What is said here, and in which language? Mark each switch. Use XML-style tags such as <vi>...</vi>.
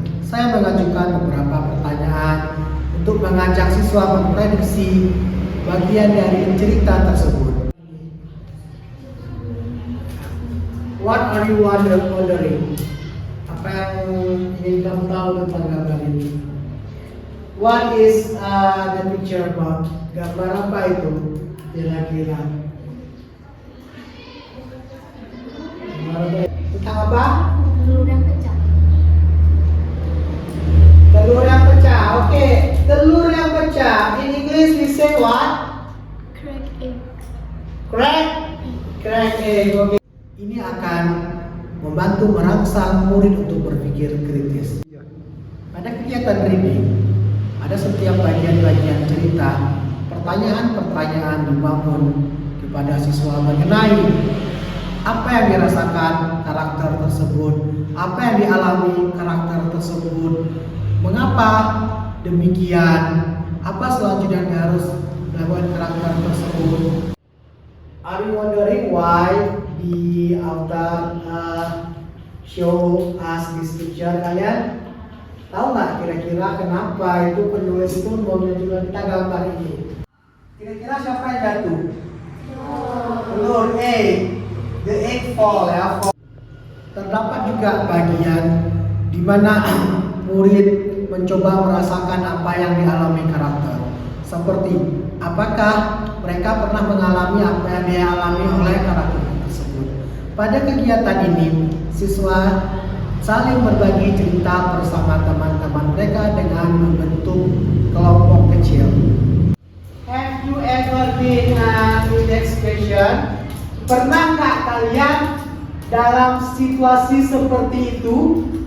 <id>Saya mengajukan beberapa pertanyaan untuk mengajak siswa memprediksi bagian dari cerita tersebut.</id> <en>What are you wondering?</en> <id>Apa yang ingin kamu tahu tentang gambar ini?</id> <en>What is the picture about?</en> <id>Gambar apa itu kira-kira? Tentang apa? Telur yang pecah. Telur yang pecah. Oke, telur yang pecah.</id> <en>In English we say what? Crack egg. Crack egg. Oke.</en> <id>Ini akan membantu merangsang murid untuk berpikir kritis. Pada kegiatan reading, ada setiap bagian-bagian cerita, pertanyaan-pertanyaan dibangun kepada siswa mengenai apa yang dirasakan karakter tersebut, apa yang dialami karakter tersebut, mengapa demikian, apa selanjutnya yang harus dilakukan karakter tersebut.</id> <en>Are you wondering why the author show us this picture?</en> <id>Kalian tahu nggak kira-kira kenapa itu penulis itu menunjukkan kita gambar ini? Kira-kira siapa yang jatuh? Telur egg.</id> <en>The egg fall ya.</en> <id>Terdapat juga bagian di mana murid mencoba merasakan apa yang dialami karakter. Seperti apakah mereka pernah mengalami apa yang dialami oleh karakter tersebut. Pada kegiatan ini, siswa saling berbagi cerita bersama teman-teman mereka dengan membentuk kelompok kecil.</id> <en>Have you ever been in the expression?</en> <id>Pernah nggak kalian dalam situasi seperti itu?</id>